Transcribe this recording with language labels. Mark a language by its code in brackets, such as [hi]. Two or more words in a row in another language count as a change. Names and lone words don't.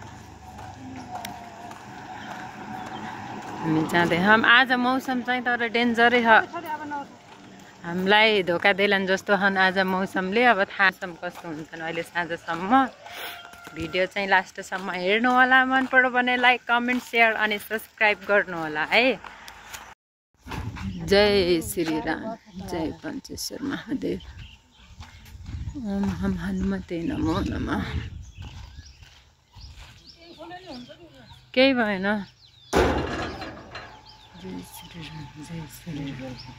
[ne] हामी जाँदैछौँ। आज मौसम चाहिँ तर डेन्जरै छ। हामीलाई धोका देलान् जस्तो हन् आज मौसमले। अब थाहा छ कस्तो हुन्छन् अहिले साँझसम्म। भिडियो चाहिँ लास्टसम्म हेर्नु होला। मन पर्यो भने [en] like comment share [ne] अनि सब्सक्राइब गर्नु होला है। [sa] जय श्री राम, जय पञ्चेश्वर महादेव, ओम हम हनुमते नमो नमः। [ne] केही भएन। [sa] जय श्री राम, जय श्री राम।